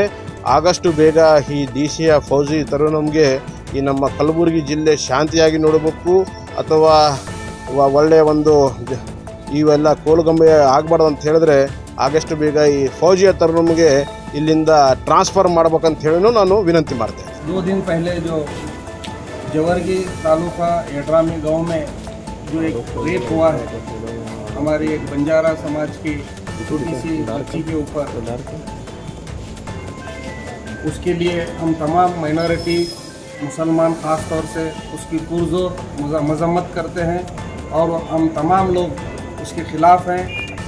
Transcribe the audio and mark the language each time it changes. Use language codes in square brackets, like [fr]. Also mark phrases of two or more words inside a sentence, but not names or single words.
[kn] ಆದಷ್ಟು ಬೇಗ ಈ DC ಫೌಜಿ ತರುಣಂಗೆ ಈ ನಮ್ಮ ಕಲಬುರಗಿ ಜಿಲ್ಲೆ ಶಾಂತಿಯಾಗಿ ನೋಡಬೇಕು ಅಥವಾ ಒಳ್ಳೆಯ ಒಂದು ಇವೆಲ್ಲ ಕೋಲುಗಂಬೆ ಆಗಬಾರ್ದು ಅಂತ ಹೇಳಿದ್ರೆ ಆದಷ್ಟು ಬೇಗ ಈ ಫೌಜಿಯಾ ತರುಣಂಗೆ ಇಲ್ಲಿಂದ ಟ್ರಾನ್ಸ್ಫರ್ ಮಾಡಬೇಕಂತ ಹೇಳಿ ನಾನು ವಿನಂತಿ ಮಾಡ್ತೇನೆ। [hi] 2 दिन पहले जो जवर्गी तालुका यड्रामी गांव में जो एक रेप हुआ है हमारी एक बंजारा समाज की छोटी सी बच्ची के ऊपर, उसके लिए हम तमाम माइनॉरिटी मुसलमान ख़ास तौर से उसकी पुरजोर मजम्मत करते हैं और हम तमाम लोग उसके ख़िलाफ़ हैं।